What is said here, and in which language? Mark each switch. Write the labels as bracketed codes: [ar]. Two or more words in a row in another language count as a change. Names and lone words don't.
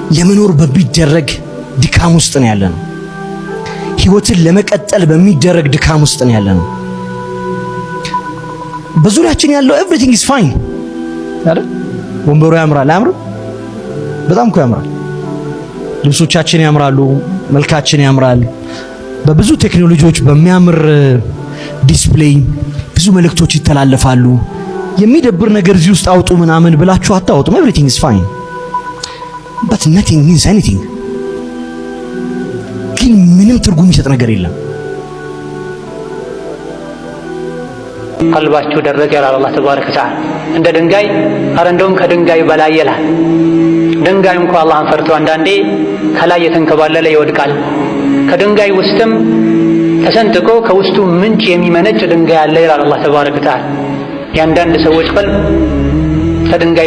[am] ለመኖር በሚደረግ ድካም ውስጥ ነው ያለነው። ህይወትን ለመቀጠል በሚደረግ ድካም ውስጥ ነው ያለነው። በዙሪያችን ያለው [en] everything is fine [am] አይደል? ወንበሩ ያምራል አያምርም? በጣም እኮ ያምራል። ልብሶቻችን ያምራሉ፣ መልካችን ያምራል። በብዙ ቴክኖሎጂዎች በሚያምር ዲስፕሌይ ብዙ መልእክቶች ይተላለፋሉ። የሚደብር ነገር እዚህ ውስጥ አውጡ ምናምን ብላችሁ አታውጡም። [en] everything is fine but nothing means anything። [am] ግን ምንም ትርጉም የሚሰጥ ነገር የለም። ቀልባችሁ ደረቀ ይላል [ar] الله تبارك وتعالى። [am] እንደ ድንጋይ አረ እንደውም ከድንጋይ በላይ ይላል። ድንጋይ እንኳን አላህን ፈርቶ አንዳንዴ ከላይ የተንከባለለ ይወድቃል። ከድንጋይ ውስጥም ተሰንጥቆ ከውስጡ ምንጭ የሚመነጭ ድንጋይ አለ ይላል [ar] الله تبارك وتعالى። [am] የአንዳንድ ሰዎች ቀልብ ከድንጋይ